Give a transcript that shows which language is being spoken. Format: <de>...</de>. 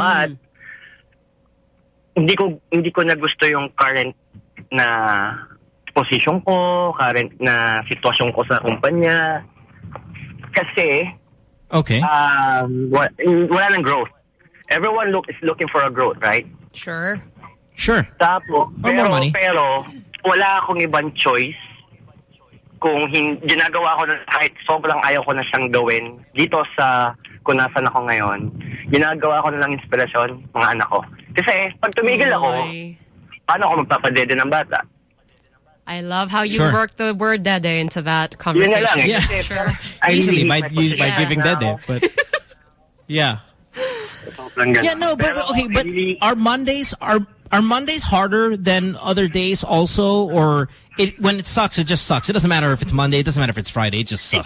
<tl>Mm-hmm. But hindi ko nagusto yung current na position ko, current na sitwasyon ko sa kumpanya. Kasi okay, wala nang growth.</tl> <en>Everyone is looking for a growth, right? Sure. Sure.</en> <tl>Pero wala akong ibang choice kung ginagawa ko na kahit sobrang ayaw ko na siyang gawin dito sa kung nasan ako ngayon, ginagawa ko na lang inspirasyon mga anak ko. Kasi pag tumigil ako, paano ako magpapadede ng bata?</tl> <en>I love how you work the word dede into that conversation.</en> <tl>Yun na lang. Yeah.</tl> <en>Sure. Easily, by giving dede. But yeah. Yeah, no, but are Mondays Mondays harder than other days also, or when it sucks, it just sucks? It doesn't matter if it's Monday, it doesn't matter if it's Friday, it just sucks.</en>